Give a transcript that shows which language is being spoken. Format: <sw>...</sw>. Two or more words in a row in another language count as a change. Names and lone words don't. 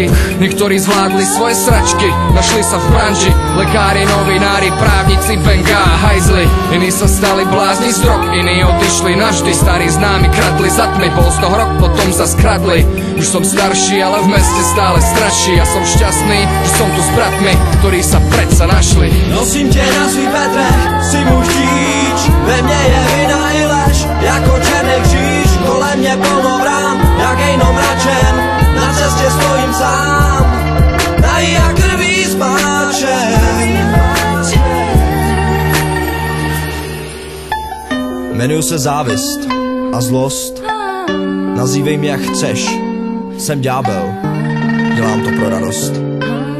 <sk>Niektorí zvládli svoje sračky, našli sa v branži, lekári, novinári, právnici, benga a hajzli. Iní sa stali blázni z drog, iní odišli navždy, starí známi kradli za tmy, bol z toho rok, potom sa skradli. Už som starší, ale v meste stále straší, ja som šťastný, že som tu s bratmi, ktorí sa predsa našli.</sk> <cs>Nosím tě na svých bedrech, si můj štíč, ve mně je vina i lež, jako černý kříž, kolem mě plno vrán, jak hejno mračen, na cestě stojím sám, dají jak krví spáčen. Jmenuji se závist a zlost, nazývej mě jak chceš, jsem ďábel, dělám to pro radost.</cs>